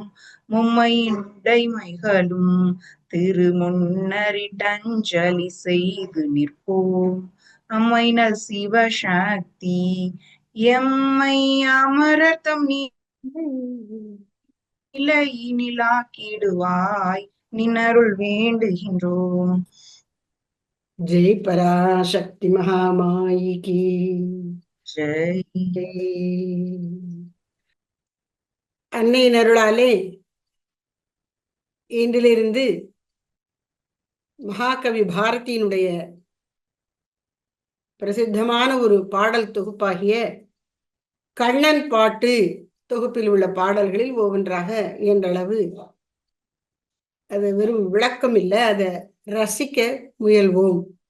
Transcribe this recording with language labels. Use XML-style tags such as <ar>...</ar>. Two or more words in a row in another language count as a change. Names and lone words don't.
<ta>மும்மையின் உடைமைகளும் திருமுன்னரிட்டஞ்சலி செய்து நிற்போம். அம்மைனல் சிவசக்தி எம்மை அமரர்தம் நிலையினிலாக்கிடுவாய். நின்னருள் வேண்டுகின்றோம்.</ta> <hi>जय पराशक्ति महामाई की ஜெய்.</hi> <ta>அன்னையின் அருளாலே இன்றிலிருந்து மகாகவி பாரதியினுடைய பிரசித்தமான ஒரு பாடல் தொகுப்பாகிய கண்ணன் பாட்டு தொகுப்பில் உள்ள பாடல்களில் ஒவ்வொன்றாக இயன்றளவு அது வெறும் விளக்கம் இல்லை, அதை ரசிக்க முயல்வோம்.</ta>